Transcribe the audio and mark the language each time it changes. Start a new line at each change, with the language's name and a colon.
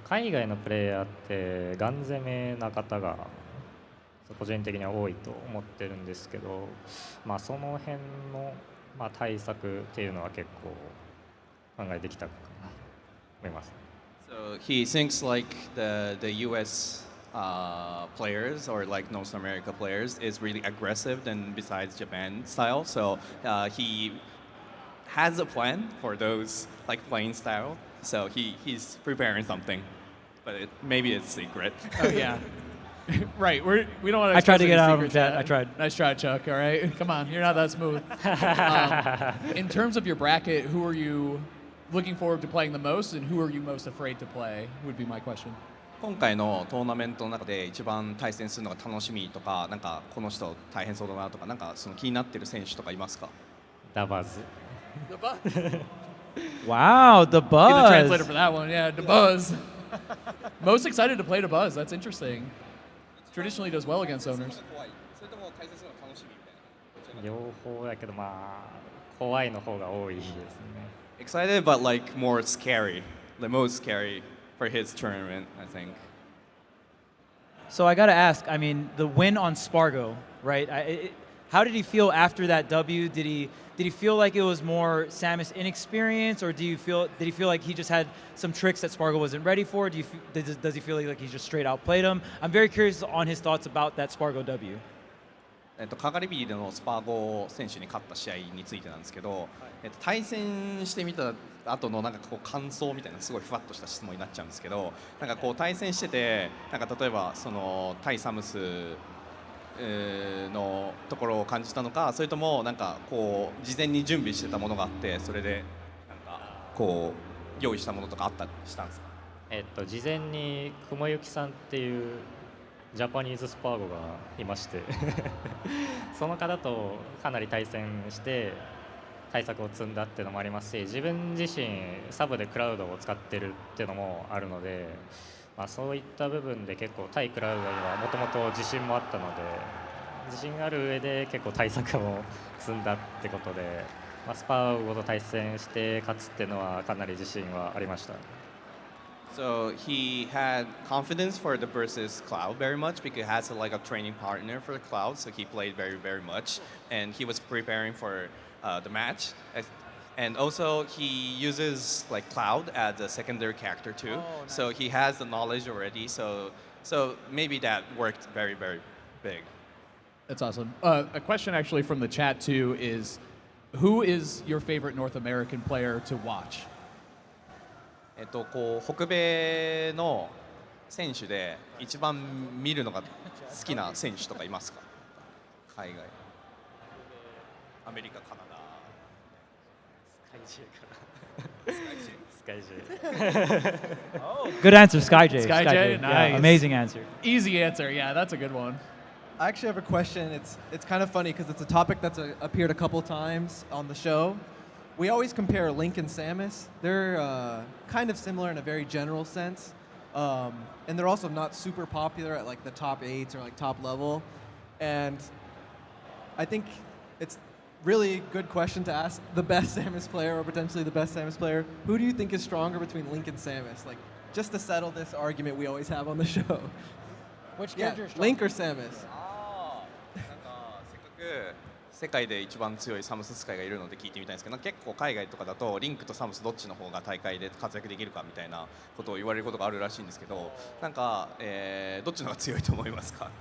Japanese: 海外のプレイヤーってガン攻めな方が個人的には多いと思ってるんですけど、まあその辺の対策っていうのは結構考えてきたかなと思います。
English: So he thinks like the U.S. Players or like North America players is really aggressive than besides Japan style. So he has a plan for those like playing style. So he's preparing something, but maybe it's secret. Oh, yeah. Right, we don't want to. I tried to get out of secrets that. yet. I tried. Nice try, Chuck. All right, come on, you're not that smooth. In terms of your bracket, who are you looking forward to playing the most, and who are you most afraid to play? Would be my question.
Japanese: 今回のトーナメントの中で一番対戦するのが楽しみとか、なんかこの人大変そうだなとか、なんかその気になってる選手とかいますか？ダバズ。
English: The buzz. Wow, the Be the buzz. translator for that one. Yeah, the buzz. Most excited to play the buzz. That's interesting. Traditionally does well against owners.
Japanese: それとも対戦するのが楽しみみたいな。両方だけど怖いの方が多いですね。
English: Excited but like more scary, the most scary for his tournament, I think. So I gotta ask. I mean, the win on Spargo, right? How did he feel after that W? Did he feel like it was more Samus inexperience, or did he feel like he just had some tricks that Spargo wasn't ready for? Does he feel like he just straight outplayed him? I'm very curious on his thoughts about that Spargo W.
Japanese: カガリビーでのスパーゴ選手に勝った試合についてなんですけど、対戦してみた後のなんかこう感想みたいなすごいふわっとした質問になっちゃうんですけど、なんかこう対戦しててなんか例えばその対サムスのところを感じたのか、それともなんかこう事前に準備してたものがあってそれでなんかこう用意したものとかあったりしたんですか？事前に雲行さんっていうジャパニーズスパーゴがいましてその方とかなり対戦して対策を積んだっていうのもありますし、自分自身サブでクラウドを使ってるっていうのもあるので、そういった部分で結構対クラウドにはもともと自信もあったので、自信がある上で結構対策を積んだってことで、スパーゴと対戦して勝つっていうのはかなり自信はありました。
English: So he had confidence for the versus Cloud very much because he has like a training partner for the Cloud, so he played very much, and he was preparing for the match. And also he uses like Cloud as a secondary character too, nice. So he has the knowledge already. So maybe that worked very big. That's awesome. A question actually from the chat too is, who is your favorite North American player to watch?
Japanese: こう北米の選手で一番見るのが好きな選手とかいますか？海外、アメリカ、カナダ。スカイJ。
English: Good answer, SkyJ. SkyJ, nice. Yeah, amazing answer. Easy answer. Yeah, that's a good one. I actually have a question. It's kind of funny because it's a topic that's appeared a couple times on the show. We always compare Link and Samus. They're kind of similar in a very general sense, and they're also not super popular at like the top 8s or like top level. And I think it's really good question to ask the best Samus player or potentially the best Samus player. Who do you think is stronger between Link and Samus? Like just to settle this argument we always have on the show. Which character is stronger? Link or Samus?
Japanese: なんかせっかく世界で一番強いサムス使いがいるので聞いてみたいんですけど、結構海外とかだとリンクとサムスどっちの方が大会で活躍できるかみたいなことを言われることがあるらしいんですけど、なんか、どっちの方が強いと思いますか？